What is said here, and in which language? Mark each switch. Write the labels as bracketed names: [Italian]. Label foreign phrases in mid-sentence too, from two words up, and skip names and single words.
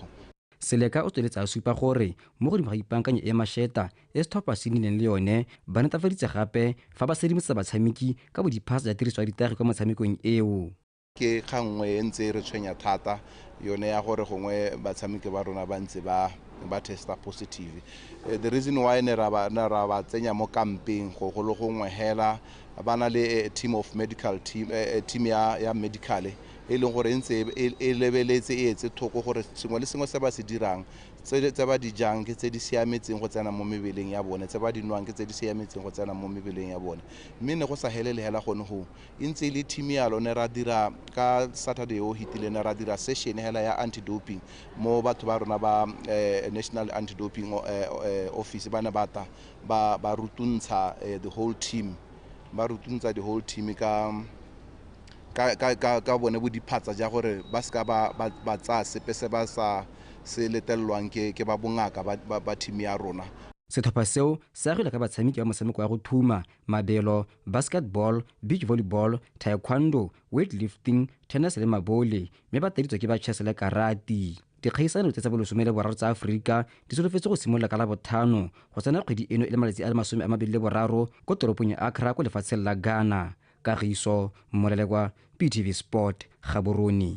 [Tswana] Seleka o tsweletsa a supa gore mo godimo ga ipankanye e masheta e setlhopha se nnileng le yone ba netafaditse gape fa ba sedimosetsa batshameki ka bodiphasa ya tiriso ya ditagi kwa motshamekong eo ke gangwe ntse re tshwenya thata yone ya gore gongwe batshameki ba rona ba ntse ba testa [English] positive the reason why [Tswana] ne ra ba tsenya mo campaign go le gongwe hela ba na le [English] team of medical [Tswana] team ya medical e leng gore ntse e lebeletse e etse thoko gore sengwe le sengwe se ba se dirang tse ba di jang ke tse di siametseng go tsena mo mebeleng ya bone tse ba di nwang ke tse di siametseng go tsena mo mebeleng ya bone mme ne go sa helele hela gone go ntse le team ya lone ra dira ka Saturday o hitile ne ra dira session hela ya anti-doping mo batho ba rona ba National Anti-Doping Office bana bata ba rutuntsha [English] the whole team [Tswana] ka bone bo diphatsa ja gore ba ska ba tsa sepe se ba sa se letelelwang ke ba bongaka ba team ya rona setlhopha seo se agilwe ka batshameki ba motshameko wa go thuma mabelo [English] basketball beach volleyball taekwondo weightlifting tennis [Tswana] le mabole mme ba taditswe ke ba chess le karate dikgaisano tse tsa bolesome le boraro tsa Afrika di solofetse go simolola ka la botlhano go tsena kgwedi eno e le malatsi a le 23 ko toropong ya Accra ko lefatsheng la Ghana kagiso molelekwa PTV Sport Gaborone.